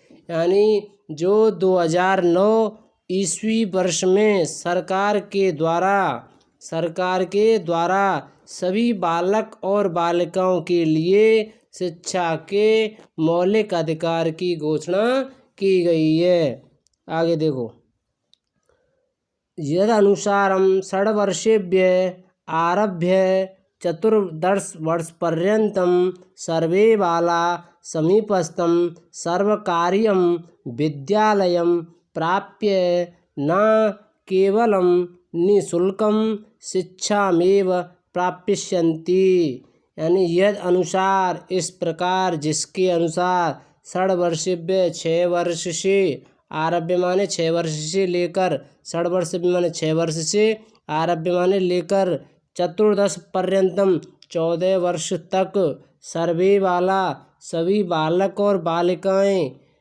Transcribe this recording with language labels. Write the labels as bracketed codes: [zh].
[hi] यानी जो 2009 ईस्वी वर्ष में सरकार के द्वारा सभी बालक और बालिकाओं के लिए शिक्षा के मौलिक अधिकार की घोषणा की गई है। [sa] आगे देखो, यदनुसारं षड्वर्षेभ्यः आरभ्य 14 वर्षपर्यन्तं सर्वे बाला समीपस्थं सर्वकारीयं विद्यालयं प्राप्य न केवलं निःशुल्कं शिक्षामेव प्राप्स्यन्ति। [hi] यानी [sa] यद अनुसार, [hi] इस प्रकार, जिसके अनुसार, [sa] षड्वर्षेभ्यः [hi] 6 वर्ष से, [sa] आरभ्य [hi] माने 6 वर्ष से लेकर, [sa] षड्वर्ष [hi] माने 6 वर्ष से, आरभ्य माने लेकर, [sa] 14 पर्यंतम [hi] 14 वर्ष तक, [sa] सर्वे वाला [hi] सभी बालक और बालिकाएं,